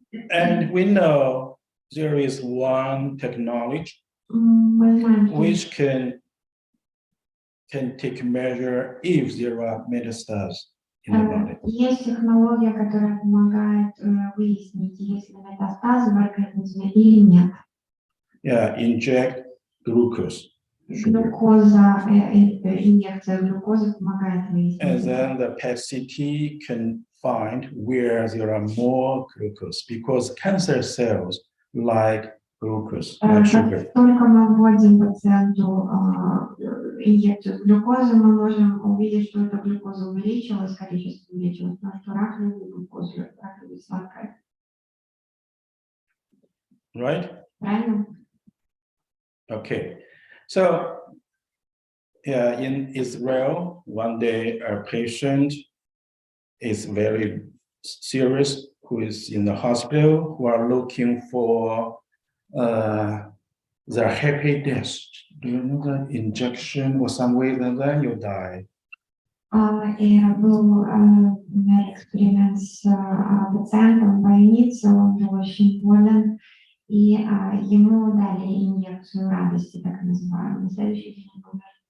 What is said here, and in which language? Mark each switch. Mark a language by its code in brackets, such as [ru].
[en] And we know there is one technology [ru] Мы знаем, что [en] which can take measure if there are metastases in the body. [ru] есть технология, которая помогает выяснить, есть ли метастазы в организме или нет. [en] Yeah, inject glucose [ru] Глюкоза, инъекция глюкозы помогает выяснить. [en] And then the PET CT can find where there are more glucose because cancer cells like glucose, like sugar. [ru] Как только мы вводим пациенту инъекцию глюкозы, мы можем увидеть, что эта глюкоза увеличилась, количество увеличилось, потому что рак любит глюкозу, рак любит сладкое. [en] Right? [ru] Правильно? [en] Okay. So, yeah, in Israel, one day a patient is very serious who is in the hospital who are looking for the happy death. Do you know that injection or some way that then you die? [ru] И был эксперимент с пациентом в больнице, он был очень болен, и ему дали инъекцию радости, так называемую. На следующий день он умер.